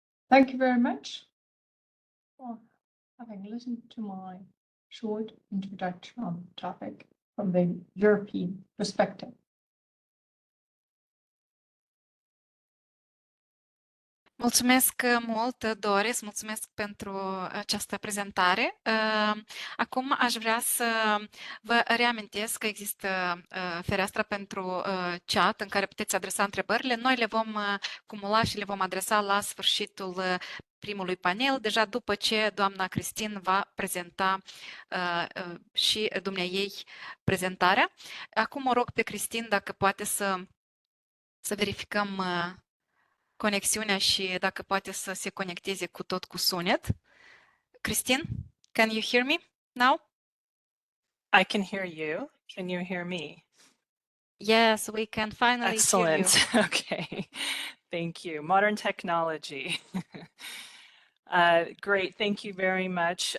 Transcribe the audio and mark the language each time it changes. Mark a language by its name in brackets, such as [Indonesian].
[English] Thank you very much for having listened to my short introduction on the topic from the European perspective. [Romanian] Mulțumesc mult, Doris, mulțumesc pentru această prezentare. Acum aș vrea să vă reamintesc că există fereastra pentru chat în care puteți adresa întrebările. Noi le vom cumula și le vom adresa la sfârșitul primului panel, deja după ce doamna Kristine va prezenta și dumneaei prezentarea. Acum o rog pe Kristine dacă poate să verificăm conexiunea și dacă poate să se conecteze cu tot cu sunet. [English] Kristine, can you hear me now? I can hear you. Can you hear me? Yes, we can finally Excellent. hear you. Okay. Thank you. Modern technology. Great. Thank you very much.